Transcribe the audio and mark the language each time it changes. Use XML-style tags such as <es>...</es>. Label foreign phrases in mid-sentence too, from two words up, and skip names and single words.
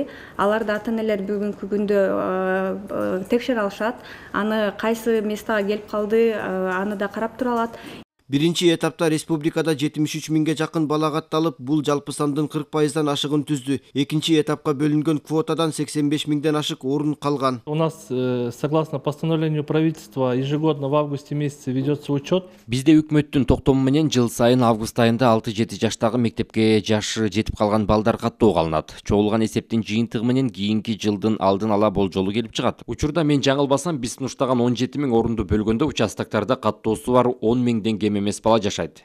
<ky>Аларды ата-энелер бүгүнкү күндө текшере алышат. Аны кайсы местага келип калды, аны да карап тура алат. Биринчи этапта республикада 73 миңге жакын бала катталып, бул жалпы сандын 40%-дан ашыгын түздү. Экинчи этапка бөлүнгөн квотадан 85 миңден ашык орун калган.</ky> <ru>У нас, согласно постановлению правительства, ежегодно в августе месяце ведется учет.</ru> <ky>Бизде өкмөттүн токтому менен жыл сайын август айында 6-7 жаштагы мектепке жашы жетип калган балдар каттоого алынат. Чогулган эсептин жыйынтыгы менен кийинки жылдын алдын ала болжолу келип чыгат. Учурда мен жаңылбасам, биз сунуштаган 17 миң орунду бөлгөндө участоктарда каттоосу бар 10 миңден кем эмес бала жашайт.</ky>